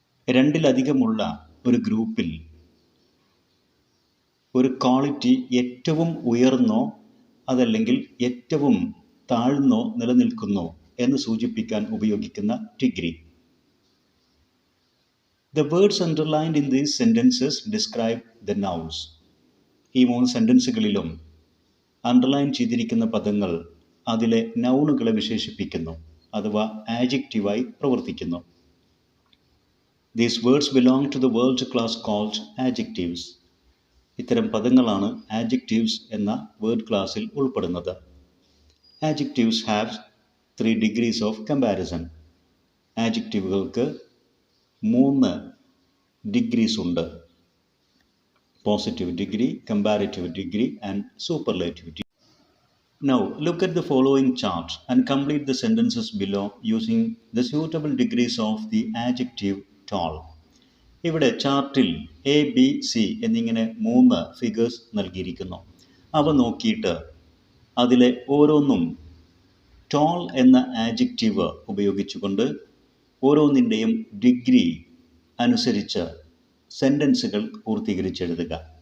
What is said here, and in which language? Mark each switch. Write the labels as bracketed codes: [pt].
[ml] രണ്ടിലധികമുള്ള ഒരു ഗ്രൂപ്പിൽ ഒരു ക്വാളിറ്റി ഏറ്റവും ഉയർന്നോ അതല്ലെങ്കിൽ ഏറ്റവും താഴ്ന്നോ നിലനിൽക്കുന്നോ എന്ന് സൂചിപ്പിക്കാൻ ഉപയോഗിക്കുന്ന degree. [en] The words underlined in these sentences describe the nouns. [ml] ഈ 3 സെൻറ്റൻസുകളിലും അണ്ടർലൈൻ ചെയ്തിരിക്കുന്ന പദങ്ങൾ അതിലെ നൗണുകളെ വിശേഷിപ്പിക്കുന്നു അഥവാ ആഡ്ജക്റ്റീവായി പ്രവർത്തിക്കുന്നു. [en] These words belong to the word class called adjectives. [ml] ഇത്തരം പദങ്ങളാണ് adjectives എന്ന വേർഡ് ക്ലാസ്സിൽ ഉൾപ്പെടുന്നത്. [en] Adjectives have 3 degrees of comparison. [ml] ആഡ്ജക്റ്റീവുകൾക്ക് 3 degrees ഉണ്ട്. [en] Positive degree, comparative degree and superlative degree. Now look at the following chart and complete the sentences below using the suitable degrees of the adjective tall. [ml] ഇവിടെ ചാർട്ടിൽ A, B, C എന്നിങ്ങനെ 3 figures നൽകിയിരിക്കുന്നു. അവ നോക്കിയിട്ട് അതിലെ ഓരോന്നും toll എന്ന adjective ഉപയോഗിച്ചുകൊണ്ട് ഓരോന്നിൻ്റെയും ഡിഗ്രി അനുസരിച്ച് സെൻറ്റൻസുകൾ പൂർത്തീകരിച്ചെഴുതുക.